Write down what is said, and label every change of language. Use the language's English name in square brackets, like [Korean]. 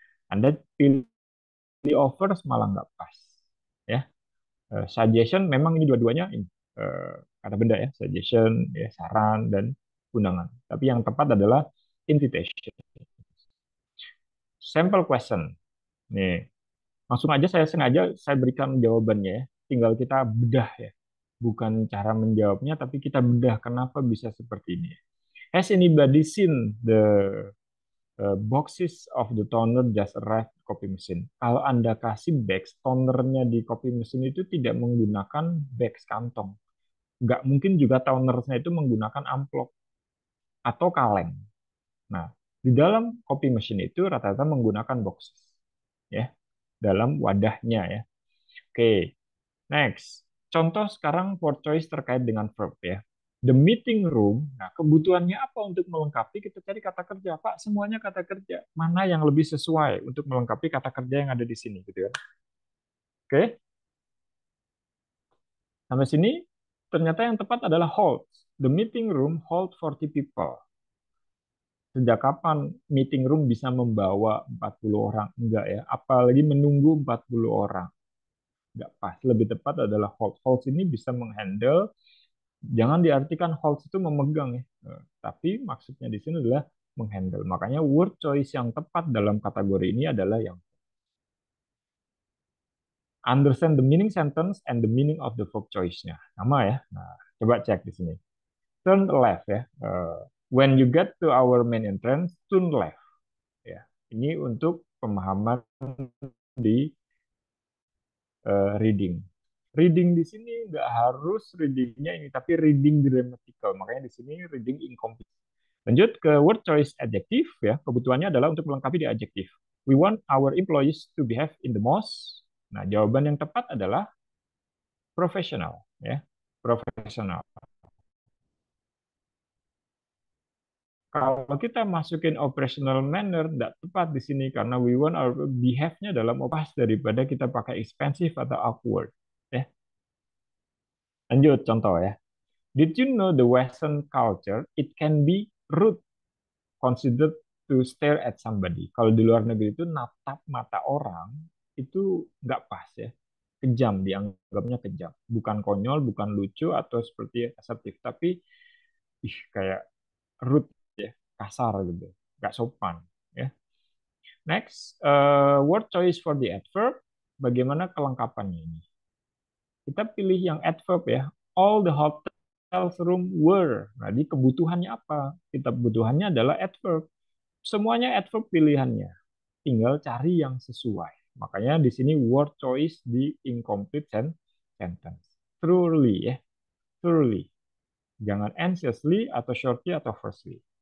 [Indonesian] Anda pilih offers malah nggak pas. Ya, suggestion memang ini dua-duanya ini kata benda ya, suggestion, ya, saran dan undangan. Tapi yang tepat adalah invitation. Sample question. Nih, langsung aja saya sengaja saya berikan jawabannya ya. Tinggal kita bedah ya. Bukan cara menjawabnya, tapi kita bedah kenapa bisa seperti ini. [English] Has anybody seen the boxes of the toner just arrived copy machine? [Indonesian] Kalau Anda kasih bags, tonernya di copy machine itu tidak menggunakan bags kantong. Nggak mungkin juga tonernya itu menggunakan amplop atau kaleng. Nah, di dalam copy machine itu rata-rata menggunakan boxes. Ya, dalam wadahnya ya. Oke, next. Contoh sekarang for choice terkait dengan verb ya. The meeting room, nah kebutuhannya apa untuk melengkapi? Kita cari kata kerja. Pak, semuanya kata kerja. Mana yang lebih sesuai untuk melengkapi kata kerja yang ada di sini gitu ya. Oke. Sampai sini ternyata yang tepat adalah hold. [English] The meeting room hold 40 people. [Indonesian] Sejak kapan meeting room bisa membawa 40 orang? Enggak ya. Apalagi menunggu 40 orang. nggak pas. Lebih tepat adalah hold. Hold ini bisa menghandle, jangan diartikan hold itu memegang ya. Tapi maksudnya di sini adalah menghandle. Makanya word choice yang tepat dalam kategori ini adalah yang [English] understand the meaning sentence and the meaning of the verb choice-nya. [Indonesian] Sama ya. Nah, coba cek di sini. Turn left ya. [English] When you get to our main entrance, turn left. [Indonesian] Ya. Ini untuk pemahaman di reading. Reading di sini nggak harus readingnya ini, tapi reading grammatical. Makanya di sini reading incomplete. Lanjut ke word choice adjective ya. Kebutuhannya adalah untuk melengkapi di adjective. [English] We want our employees to behave in the most. [Indonesian] Nah, jawaban yang tepat adalah professional ya. Professional. Kalau kita masukin operational manner, tidak tepat di sini karena [English] we want our behave-nya [Indonesian] dalam opas daripada kita pakai expensive atau awkward. Ya. Lanjut contoh ya. [English] Did you know the Western culture, it can be rude, considered to stare at somebody. [Indonesian] Kalau di luar negeri itu natap mata orang, itu nggak pas ya. Kejam, dianggapnya kejam. Bukan konyol, bukan lucu, atau seperti assertif. Tapi kayak rude ya, kasar gitu, nggak sopan ya. [English] Next, word choice for the adverb. [Indonesian] Bagaimana kelengkapannya ini? Kita pilih yang adverb ya. [English] All the hotels room were. [Indonesian] Jadi kebutuhannya apa? Kita kebutuhannya adalah adverb. Semuanya adverb pilihannya. Tinggal cari yang sesuai. Makanya di sini word choice di incomplete sentence. Truly ya. Truly. Jangan anxiously atau shortly atau firstly.